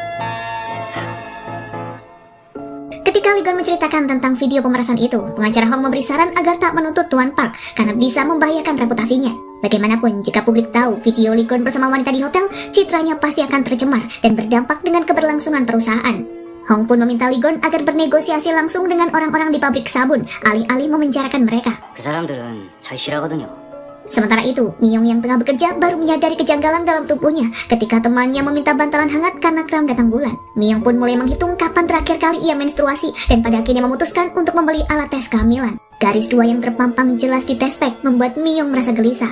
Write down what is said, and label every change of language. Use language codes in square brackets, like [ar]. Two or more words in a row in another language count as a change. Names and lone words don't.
[id] Ketika Li Gon menceritakan tentang video pemerasan itu, pengacara Hong memberi saran agar tak menuntut Tuan Park karena bisa membahayakan reputasinya. Bagaimanapun, jika publik tahu video Li Gon bersama wanita di hotel, citranya pasti akan tercemar dan berdampak dengan keberlangsungan perusahaan. Hong pun meminta Li Gon agar bernegosiasi langsung dengan orang-orang di pabrik sabun, alih-alih memenjarakan mereka. [ko] 그 사람들은 절 싫어하거든요. [id] Sementara itu, Miyong yang tengah bekerja baru menyadari kejanggalan dalam tubuhnya ketika temannya meminta bantalan hangat karena kram datang bulan. Miyong pun mulai menghitung kapan terakhir kali ia menstruasi dan pada akhirnya memutuskan untuk membeli alat tes kehamilan. Garis 2 yang terpampang jelas di tes pack membuat Miyong merasa gelisah.